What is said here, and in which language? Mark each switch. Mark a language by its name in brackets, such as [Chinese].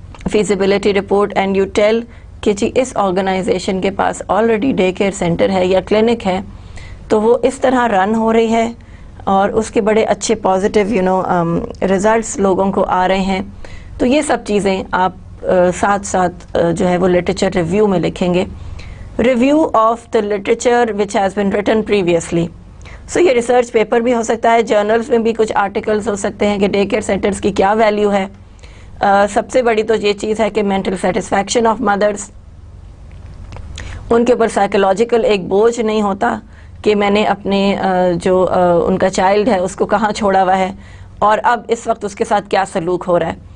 [English] feasibility report and you tell [Urdu] کہ جی اس organization کے پاس already day care centre ہے یا کلینک ہے تو وہ اس طرح رن ہو رہی ہے اور اس کے بڑے اچھے پازیٹیو ریزلٹس لوگوں کو آ رہے ہیں. تو یہ سب چیزیں آپ ساتھ ساتھ جو ہے وہ لٹریچر ریویو میں لکھیں گے. [English] Review of the literature which has been written previously. [Urdu] سو یہ ریسرچ پیپر بھی ہو سکتا ہے, جرنلز میں بھی کچھ آرٹیکلز ہو سکتے ہیں کہ ڈے کیئر سینٹرز کی کیا ویلیو ہے. سب سے بڑی تو یہ چیز ہے کہ [English] mental satisfaction of mothers, [Urdu] ان کے اوپر سائیکولوجیکل ایک بوجھ نہیں ہوتا کہ میں نے اپنے جو ان کا چائلڈ ہے اس کو کہاں چھوڑا ہوا ہے اور اب اس وقت اس کے ساتھ کیا سلوک ہو رہا ہے.